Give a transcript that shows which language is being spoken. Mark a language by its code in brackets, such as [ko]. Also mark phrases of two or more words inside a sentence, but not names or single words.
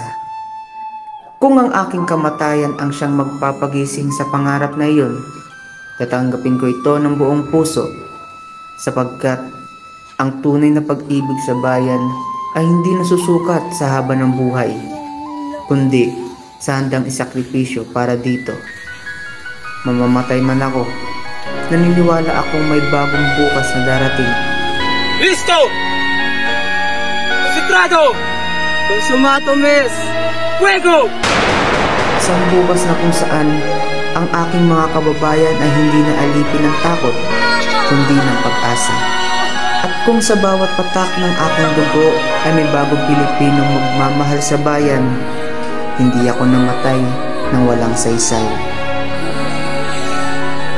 [tl] Kung ang aking kamatayan ang siyang magpapagising sa pangarap na iyon, tatanggapin ko ito ng buong puso, sapagkat ang tunay na pag-ibig sa bayan ay hindi nasusukat sa haba ng buhay, kundi sa handang isakripisyo para dito. Mamamatay man ako, naniniwala akong may bagong bukas na darating. [es] Listo! Concentrado! Consumato, mes! Fuego! [tl] Isang bukas na kung saan ang aking mga kababayan ay hindi na alipin ng takot, kundi ng pag-asa. At kung sa bawat patak ng aking dugo ay may bagong Pilipinong magmamahal sa bayan, hindi ako namatay ng walang saysay.